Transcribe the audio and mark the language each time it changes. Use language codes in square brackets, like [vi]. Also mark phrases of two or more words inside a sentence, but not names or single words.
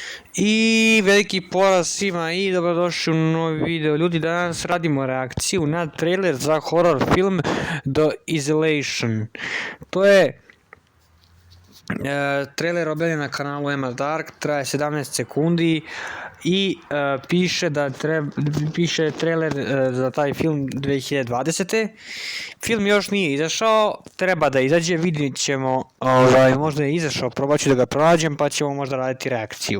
[hr] I veliki pozdrav svima i dobrodošli u novi video. Ljudi, danas radimo reakciju na trailer za horror film The Isolation. To je trailer objavljen na kanalu Emma Dark, traje 17 sekundi i piše trailer za taj film 2020. Film još nije izašao, treba da izađe, vidjet ćemo, možda je izašao, probat ću da ga pronađem pa ćemo možda raditi reakciju.